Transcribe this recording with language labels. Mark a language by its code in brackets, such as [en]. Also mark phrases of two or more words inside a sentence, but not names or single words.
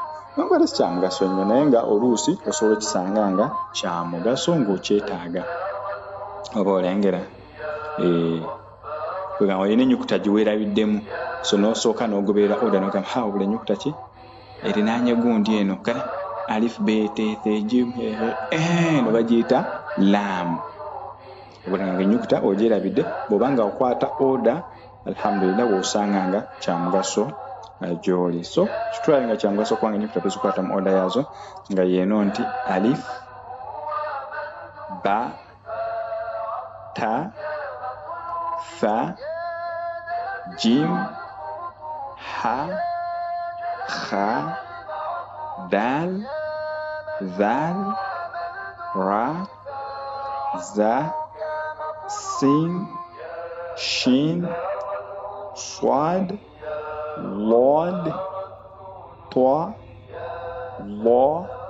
[lg] Nkwata si kya mugaso nnyo naye nga oluusi osobola okisanga nga kya mugaso ng'okyetaaga oba olengera kwegamba olina ennyukuta giweerabiddemu so n'osooka n'ogoberera oda n'ogamba obula ennyukuta ki erinaanye gundi eno kale [ar] ألف باء تاء ثاء جيم [lg] no bagiyita lam. Obulanga ennyukuta ogyerabidde bw'obanga okwata oda alhamdulillah bw'osanga nga kya mugaso gy'oli. So kitwale nga kya mugaso kubanga ennyukuta tuzikwata mu oda yaazo nga yeeno nti alif, [ar] باء، تاء، فاء، جيم، حاء، خاء، دال، ذال، راء، زاي، سين، شين، صاد، ضاد، طاء، لا,